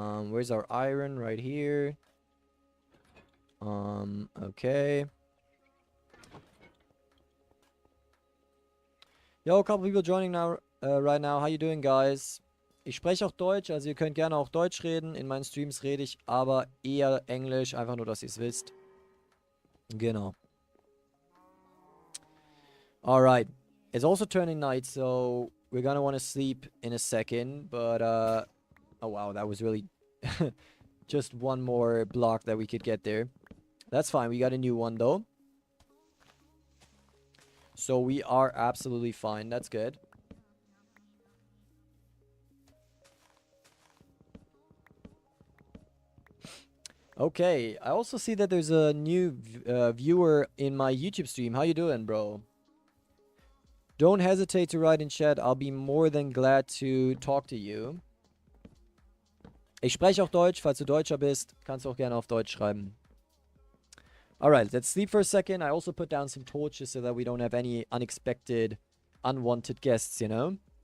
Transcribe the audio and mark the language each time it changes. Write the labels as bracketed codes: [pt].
[en] Where's our iron? Right here. Okay. Yo, a couple people joining now, right now. How you doing, guys? [de] Ich spreche auch Deutsch, also ihr könnt gerne auch Deutsch reden. In meinen Streams rede ich aber eher Englisch, einfach nur, dass ihr es wisst. Genau. [en] Alright. It's also turning night, so we're gonna want to sleep in a second, but, oh wow, that was really just one more block that we could get there. That's fine, we got a new one, though. So we are absolutely fine, that's good. Okay, I also see that there's a new viewer in my YouTube stream. How you doing, bro? Don't hesitate to write in chat. I'll be more than glad to talk to you. [de] Ich spreche auch Deutsch. Falls du Deutscher bist, kannst du auch gerne auf Deutsch schreiben. [en] Alright, let's sleep for a second. I also put down some torches so that we don't have any unexpected, unwanted guests, you know?